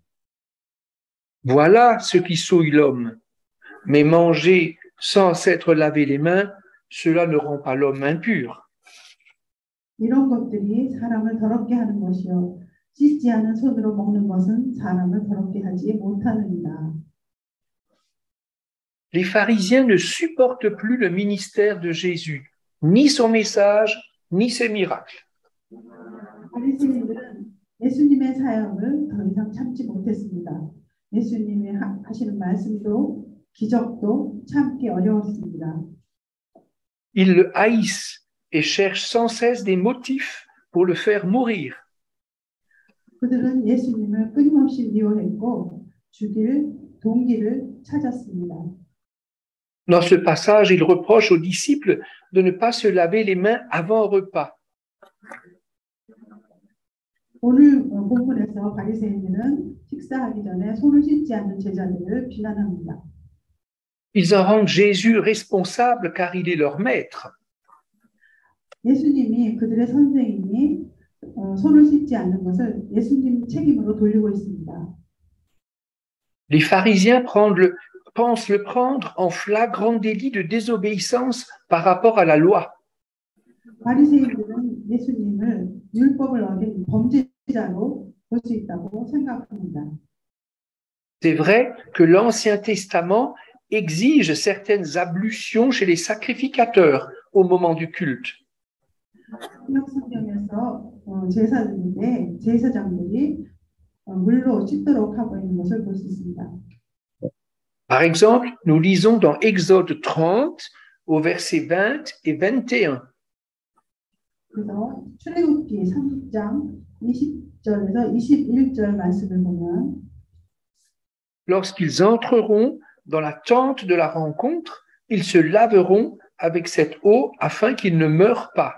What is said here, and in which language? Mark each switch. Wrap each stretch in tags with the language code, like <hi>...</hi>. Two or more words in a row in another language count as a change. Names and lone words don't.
<fr>Voilà ce qui souille l'homme. Mais manger sans s'être lavé les mains, cela ne rend pas l'homme impur.</fr> <ko>이런 것들이 사람을 더럽게 하는 것이요 씻지 않은 손으로 먹는 것은 사람을 더럽게 하지 못하느니라.</ko> <fr>Les pharisiens ne supportent plus le ministère de Jésus, ni son message, ni ses miracles.</fr> <ko>바리새인들은 예수님의 사역을 더 이상 참지 못했습니다. 예수님이 하시는 말씀도 기적도 참기 어려웠습니다.</ko> <fr>Ils le haïssent et cherchent sans cesse des motifs pour le faire mourir.</fr> <ko>그들은 예수님을 끊임없이 미워했고 죽일 동기를 찾았습니다.</ko> <fr>Dans ce passage, il reproche aux disciples de ne pas se laver les mains avant un repas.</fr> <ko>오늘 본문에서 바리새인들은 식사하기 전에 손을 씻지 않는 제자들을 비난합니다.</ko> <fr>Ils en rendent Jésus responsable car il est leur maître.</fr> <ko>예수님이 그들의 선생님이 손을 씻지 않는 것을 예수님 책임으로 돌리고 있습니다.</ko> <fr>Les pharisiens pensent le prendre en flagrant délit de désobéissance par rapport à la loi.</fr> <ko>바리새인들은 예수님을 율법을 어긴 범죄자로 볼 수 있다고 생각합니다.</ko> <fr>C'est vrai que l'Ancien Testament exige certaines ablutions chez les sacrificateurs au moment du culte.</fr> <ko>신약 성경에서 제사장인데 제사장들이 물로 씻도록 하고 있는 것을 볼 수 있습니다.</ko> <fr>Par exemple, nous lisons dans Exode 30 au verset 20 et 21.</fr> <ko>그래서 출애굽기 30장 20절에서 21절 말씀을 보면</ko> <fr>Lorsqu'ils entreront dans la tente de la rencontre, ils se laveront avec cette eau afin qu'ils ne meurent pas.</fr>